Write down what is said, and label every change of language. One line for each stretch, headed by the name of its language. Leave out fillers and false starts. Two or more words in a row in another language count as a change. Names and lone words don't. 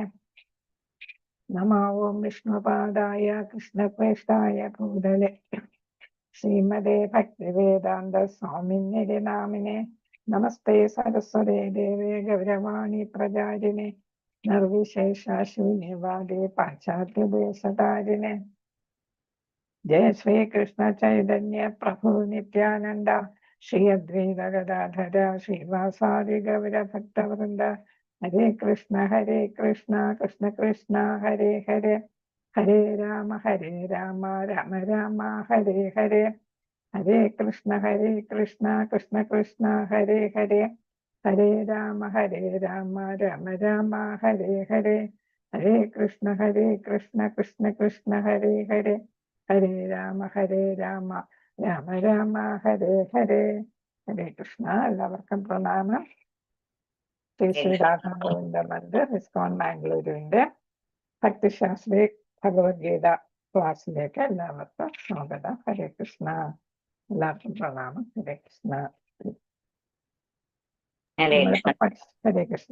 Sanskrit: നമോ ഓം വിഷ്ണുപാദായ കൃഷ്ണപ്രേഷ്ഠായ ഭൂതലെ ശ്രീമതേ ഭക്തിവേദാന്ത സ്വാമിനിധി നാമിനെ നമസ്തേ സരസ്വതേ ദേവേ ഗൗരവാണി പ്രചാരിണെ നിർവിശേഷ ശൂന്യവാദേ പാശ്ചാത്യദേശതാരിണെ. ജയ ശ്രീകൃഷ്ണ ചൈതന്യ പ്രഭു നിത്യാനന്ദ ശ്രീ അദ്വൈത ഗദാധര ശ്രീവാസാദി ഗൗരഭക്തവൃന്ദ. ഹരേ കൃഷ്ണ കൃഷ്ണ കൃഷ്ണ ഹരേ ഹരേ ഹരേ രാമ രാമ രാമ ഹരേ ഹരേ. ഹരേ കൃഷ്ണ കൃഷ്ണ കൃഷ്ണ ഹരേ ഹരേ ഹരേ രാമ രാമ രാമ ഹരേ ഹരേ. ഹരേ കൃഷ്ണ കൃഷ്ണ കൃഷ്ണ ഹരേ ഹരേ ഹരേ രാമ രാമ രാമ ഹരേ ഹരേ. ഹരേ കൃഷ്ണ.
Malayalam: എല്ലാവർക്കും പ്രണാമം. ശ്രീ ശ്രീ രാധാഗോവിന്ദ മന്ദിർ ഇസ്കോൺ മാംഗ്ലൂരുവിന്റെ ഭക്തിശാസ്ത്രി ഭഗവത്ഗീത ക്ലാസ്സിലേക്ക് എല്ലാവർക്കും സ്വാഗതം.
Sanskrit: ഹരേ കൃഷ്ണ.
Malayalam: എല്ലാവർക്കും പ്രണാമം.
Sanskrit: ഹരേ കൃഷ്ണ. ഹരേ കൃഷ്ണ.